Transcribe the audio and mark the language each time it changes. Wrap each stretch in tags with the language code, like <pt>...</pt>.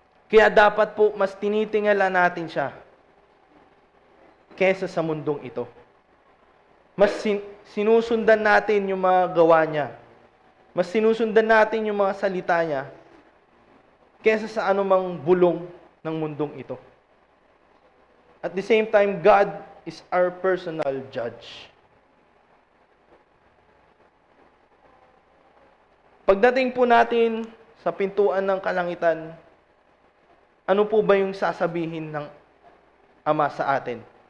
<tl>Kaya dapat po mas tinitingala natin siya kesa sa mundong ito. Mas sinusundan natin yung mga gawa niya. Mas sinusundan natin yung mga salita niya kesa sa anumang bulong ng mundong ito.</tl> <en>At the same time, God is our personal judge.</en> <tl>Pagdating po natin sa pintuan ng kalangitan, ano po ba yung sasabihin ng Ama sa atin?</tl>